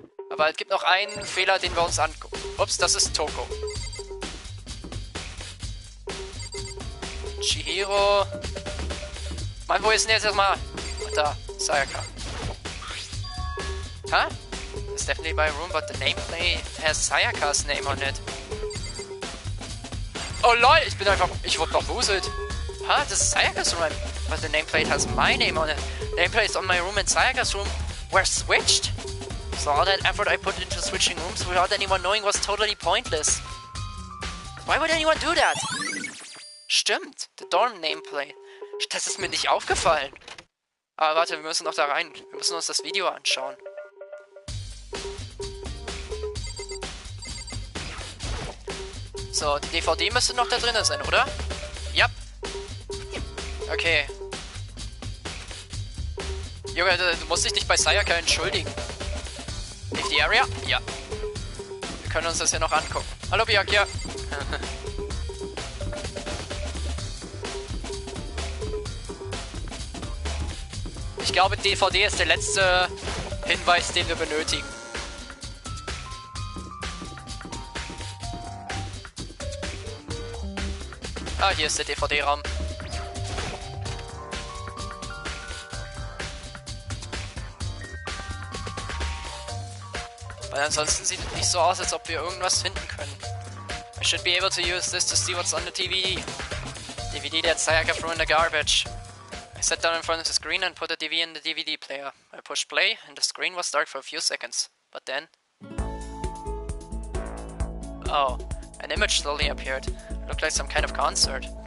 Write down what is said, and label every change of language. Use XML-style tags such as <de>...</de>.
<de>Aber es gibt noch einen Fehler, den wir uns angucken. Ups, das ist Toko. Chihiro. Mann, wo ist denn jetzt erstmal? Da, Sayaka.</de> <en>Huh? It's definitely my room, but the nameplate has Sayaka's name on it.</en> <de>Oh lol, ich wurde bambuselt.</de> <en>Huh? This is Sayaka's room, but the nameplate has my name on it. Nameplates on my room and Sayaka's room were switched. So all that effort I put into switching rooms without anyone knowing was totally pointless. Why would anyone do that?</en> <de>Stimmt,</de> <en>the dorm nameplate.</en> <de>Das ist mir nicht aufgefallen. Aber warte, wir müssen noch da rein. Wir müssen uns das Video anschauen. So, die DVD müsste noch da drin sein, oder? Ja. Okay. Junge, du musst dich nicht bei Sayaka entschuldigen.</de> <en>Leave the area?</en> <de>Ja. Wir können uns das ja noch angucken. Hallo, Byakuya. Ich glaube, DVD ist der letzte Hinweis, den wir benötigen. Ah, hier ist der DVD-Raum. Weil ansonsten sieht es nicht so aus, als ob wir irgendwas finden können.</de> <en>I should be able to use this to see what's on the DVD. DVD that Sayaka threw in the garbage. I sat down in front of the screen and put the DVD in the DVD player. I pushed play and the screen was dark for a few seconds. But then... Oh, an image slowly appeared. It looked like some kind of concert.</en>